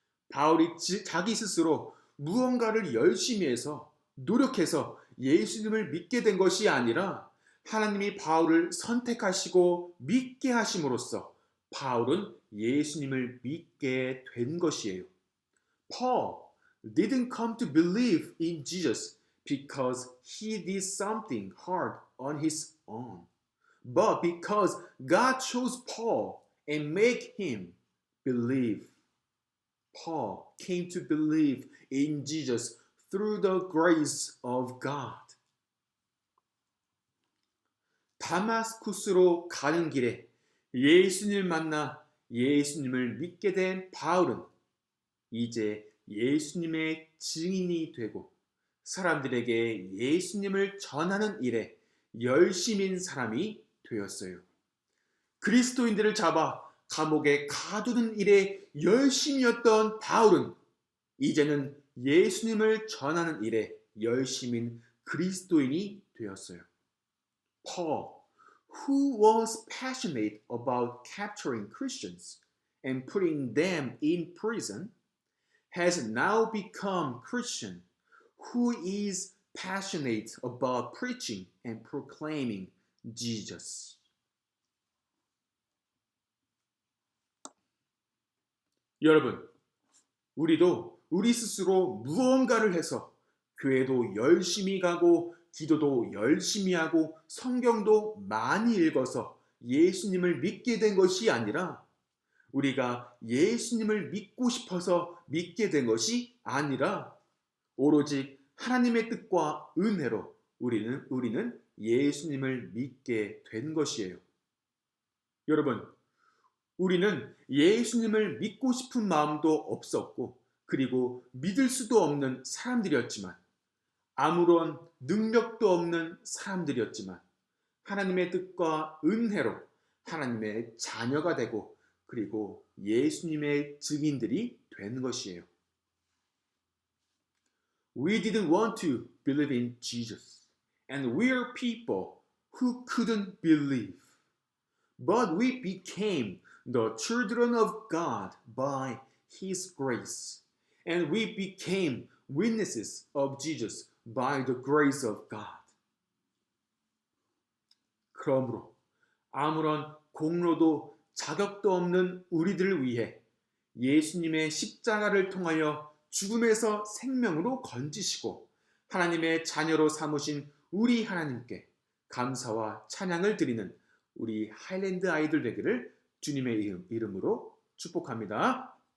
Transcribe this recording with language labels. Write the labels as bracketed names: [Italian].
[Korean] 바울이 자기 스스로 무언가를 열심히 해서 노력해서 예수님을 믿게 된 것이 아니라 하나님이 바울을 선택하시고 믿게 하심으로써 바울은 예수님을 믿게 된 것이에요. [English] Paul didn't come to believe in Jesus because he did something hard on his own, but because God chose Paul and made him believe. Paul came to believe in Jesus through the grace of God. [Korean] 다마스쿠스로 가는 길에 예수님을 만나 예수님을 믿게 된 바울은 이제 예수님의 증인이 되고 사람들에게 예수님을 전하는 일에 열심인 사람이 되었어요. 그리스도인들을 잡아 감옥에 가두는 일에 열심이었던 바울은 이제는 예수님을 전하는 일에 열심인 그리스도인이 되었어요. [English] Paul, who was passionate about capturing Christians and putting them in prison, has now become Christian, who is passionate about preaching and proclaiming Jesus. [Korean] 여러분, 우리도 우리 스스로 무언가를 해서 교회도 열심히 가고 기도도 열심히 하고 성경도 많이 읽어서 예수님을 믿게 된 것이 아니라 우리가 예수님을 믿고 싶어서 믿게 된 것이 아니라 오로지 하나님의 뜻과 은혜로 우리는 예수님을 믿게 된 것이에요. 여러분, 우리는 예수님을 믿고 싶은 마음도 없었고 그리고 믿을 수도 없는 사람들이었지만 아무런 능력도 없는 사람들이었지만 하나님의 뜻과 은혜로 하나님의 자녀가 되고 그리고 예수님의 증인들이 된 것이에요. [English] We didn't want to believe in Jesus, and we're people who couldn't believe. But we became the children of God by His grace, and we became witnesses of Jesus by the grace of God. [Korean] 그러므로 아무런 공로도 자격도 없는 우리들을 위해 예수님의 십자가를 통하여 죽음에서 생명으로 건지시고 하나님의 자녀로 삼으신 우리 하나님께 감사와 찬양을 드리는 우리 하일랜드 아이들 되기를 주님의 이름으로 축복합니다.